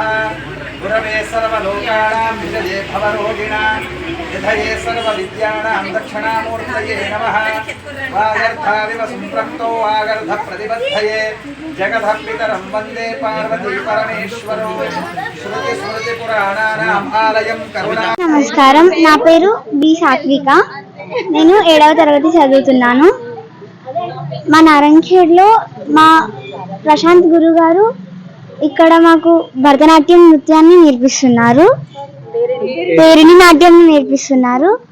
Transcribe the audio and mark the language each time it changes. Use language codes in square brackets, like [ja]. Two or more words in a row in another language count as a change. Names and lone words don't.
[sa] गुरवे सर्वलोकानां विजये भवरोगिणां निधये सर्वविद्यानां दक्षिणामूर्तये नमः। वागर्धाविव सम्पृक्तो वागर्धप्रतिबद्धये जगतः पितरं वन्दे पार्वती परमेश्वरो श्रुति स्मृतिपुराणानाम् आलयं करुणा। [te] నమస్కారం, నా పేరు బి సాత్విక. నేను 7వ తరగతి చదువుతున్నాను. మా నారాయణఖేడ్లో మా ప్రశాంత్ గురు గారు ఇక్కడ మాకు భరతనాట్యం నృత్యాన్ని నేర్పిస్తున్నారు, పేరిణి నాట్యం నేర్పిస్తున్నారు.